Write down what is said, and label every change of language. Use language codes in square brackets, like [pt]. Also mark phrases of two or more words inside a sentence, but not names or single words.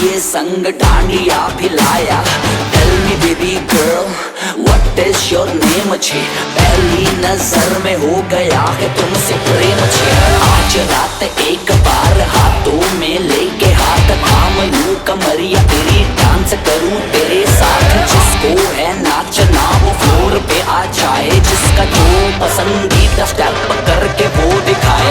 [hi] संग डांडिया भी लाया। [en] Tell me baby girl, what is your name छे? [hi] पहली नजर में हो गया है तुमसे प्रेम छे। आज रात एक बार हाथों में लेके हाथ थाम लूं कमरिया तेरी, डांस करूं तेरे साथ। जिसको है नाचना वो फ्लोर पे आ जाए, जिसका जो पसंदीदा स्टेप करके वो दिखाए।